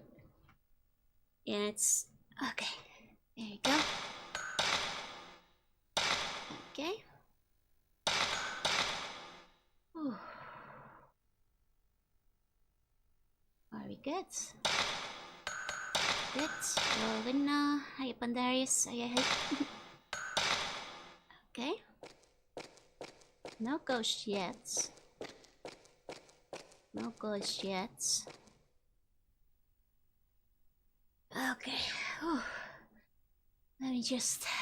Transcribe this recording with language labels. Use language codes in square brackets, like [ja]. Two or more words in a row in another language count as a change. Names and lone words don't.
[en] Yeah, it's... Okay. There you go. Okay. Whew. Are we good? Good. Joanna. Hi, Pandarius. Hi. Okay. No ghost yet. Okay. Whew. Let me just...